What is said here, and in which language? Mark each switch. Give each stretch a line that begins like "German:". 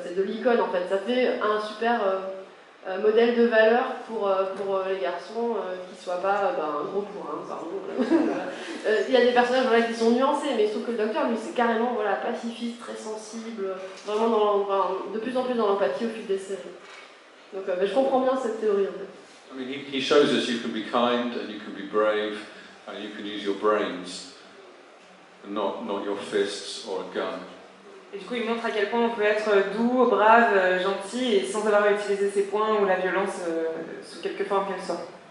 French: C'est de l'icône en fait. Ça fait un super modèle de valeur pour les garçons qui ne soient pas un gros bourrin, pardon. Il y a des personnages voilà, qui sont nuancés, mais sauf que le Docteur, lui, c'est carrément voilà, pacifiste, très sensible, vraiment de plus en plus dans l'empathie au fil des séries. Donc je comprends bien cette théorie en fait.
English: I mean, he shows us you can be kind and you can be brave and you can use your brains and not your fists or a gun.
French: Et du coup, il montre à quel point on peut être doux, brave, gentil et sans avoir à utiliser ses poings ou la violence sous quelque forme qu'elle soit.